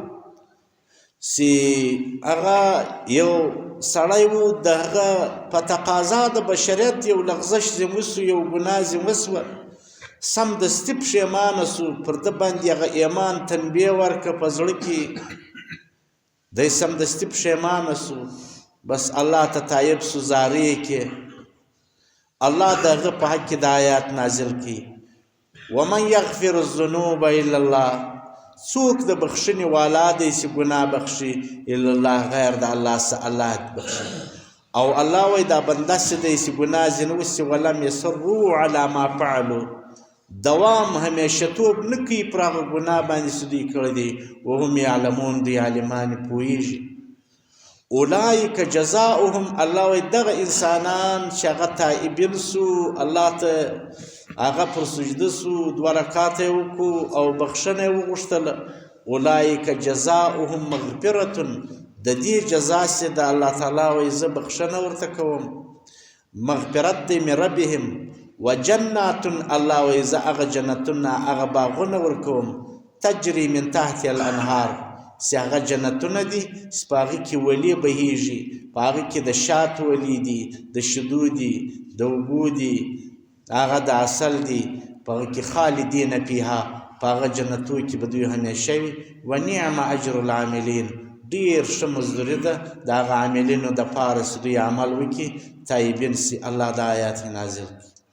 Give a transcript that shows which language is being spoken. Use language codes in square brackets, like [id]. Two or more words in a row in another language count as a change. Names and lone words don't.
[ps] چې هغه یو سړی و د هغه په تقاضا د بشریت یو لغزش ځینې وسو یو ګناه ځینې وسوه سمدستي پښیمانه سو پر ده باندې هغه ایمان تنبیه ورکړه په زړه کې دی سمدستي پښیمانه سو بس الله ته تایب سو زارې کې الله د هغه په حق کې د آیات نازل کړي [ar] ومن یغفر الذنوب الا الله [ps] څوک د بخښنې والا دی چې ګناه بخښي [ar] الا الله [ps] غیر د الله څخه الله بخښي او الله وایي دا بنده څه دی چې ګناه ځینې وسي [ar] ولم یصروا علی ما فعلوا [ps] دوام همیشهتوب نه کوي پر هغه ګناه باندې چې دوی کړی دی [ar] وهم یعلمون [ps] دوی عالمان پوهېږي [ar] اولئک جزاؤهم [ps] الله وایي دغه انسانان چې هغه تائبین سو الله ته هغه پر سجده سو 2 رکعاته یې وکړو او بخښنه یې وغوښتله [ar] اولئک جزاؤهم مغفرة [ps] د دې جزا چې د الله تعالی وایي زه بخښنه ورته کوم مغفرت دی [ar] من ربهم وجنات [ps] الله وایي زه هغه جنتونه هغه باغونه ورکوم [ar] تجري من تحت الانهار [ps] چې هغه جنتونه دي چې په هغې کې ولې بهیږي په هغې کې د شات ولي دي د شیدو دي د اوبو دي هغه د عسل دي په هغه کې [ar] خالدین فیها [ps] په هغه جنتو کې به دوی همیشه وي [ar] و نعم اجر العاملین [ps] ډېر ښه مزدوري ده د هغه عاملینو دپاره چې دوی عمل وکړي تایبین سي الله دا آیات نازل کړي